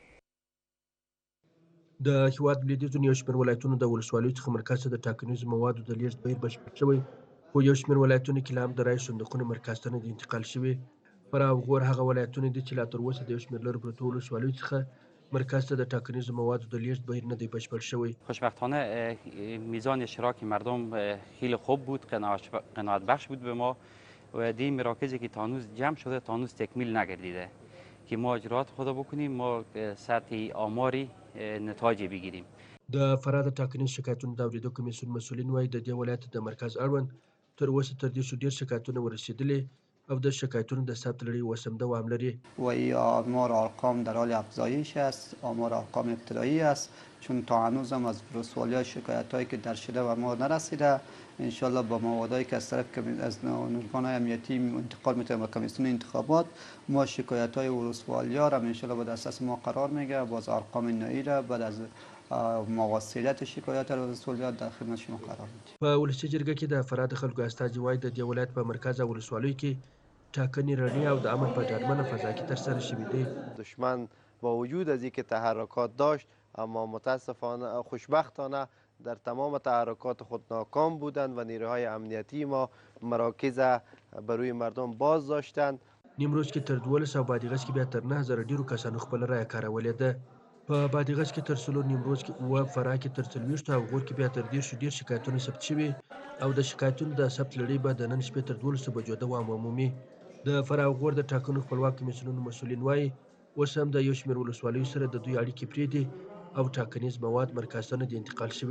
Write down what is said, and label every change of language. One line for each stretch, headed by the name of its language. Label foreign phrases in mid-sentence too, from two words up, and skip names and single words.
Pashto: د هیواد لویدیځو یو شمېر ولایتونو د ولسوالیو څخه مرکز ته د ټاکنیزو موادو د لیږد بهیر بشپړ شوی، خو یو شمېر ولایتونه کې لا هم د رایې صندوقونه مرکز ته نه دي انتقال شوي. فراه او غور هغه ولایتونه دي چې لا تر اوسه د یو شمېر لرو پرتو ولسوالیو څخه مرکز ته د ټاکنیزو موادو د لیږد بهیر نه دی بشپړ شوی.
Persian: خوشبختانه میزان اشتراک مردم خیلی خوب بود، قناعت بخش بود به ما و این مراکزی که تا هنوز جمع شده تا هنوز تکمیل نگردیده که ما اجرات خود بکنیم، ما سطح آماری نتایج بگیریم.
Pashto: د فراه د ټاکنیز شکایتونو د اورېدو کمیسیون مسؤلین وایي د دې ولایت د مرکز اړوند تر اوسه تر دې ډېر شکایتونه ورسېدلي او د شکایتونو د ثبت لړۍ اوس هم دوام لري.
Persian: و آمار ارقام در حال افزایش است، آمار ارقام ابتدایی است، چون تا هنوز هم از ولسوالی‌ها شکایت‌هایی که در شده و ما نرسیده. انشالله با موادایی که از طرف از نیروهای امنیتی انتقال می‌کنه به کمیسیون انتخابات، ما شکایت‌های ولسوالی‌ها را انشالله به دسترس ما قرار میگیره. باز ارقام نهایی را بعد از موثریت شکایت ولسوالی‌ها در خدمت شما قرار میدیم.
Pashto: په ولسي جرګه کې د فراه د خلکو استازي وایي د دې ولایت په مرکز او ولسوالیو کې ټاکنې رڼې او د امن په ډاډمنه فضا کې ترسره شوي دي.
Persian: دشمن با وجود از اینکه تحرکات داشت اما متاسفانه خوشبختانه در تمام تحرکات خود ناکام بودند و نیروهای امنیتی ما مراکز بر روی مردم باز داشتند.
Pashto: نیمروز کې تر 12 او بادغیس کې بیا تر 9000 ډیرو کسانو خپل رایه کارولې ده. په بادغیس کې تر 3، نیمروز کې 9، فراه کې تر 40 او غور کې بیا تر 10 ډیر شکایتونه ثبت شوي او د شکایتونو د ثبت لړۍ به د نن شپې تر 12 بجو دوام ومومي. د فراه او غور د ټاکنو خپلواک کمیسیونونو مسؤلین وایي اوس هم د یو شمېر ولسوالیو سره د دوی اړیکې پرېږدي او ټاکنیز مواد مرکز ته نه دي انتقال شوي.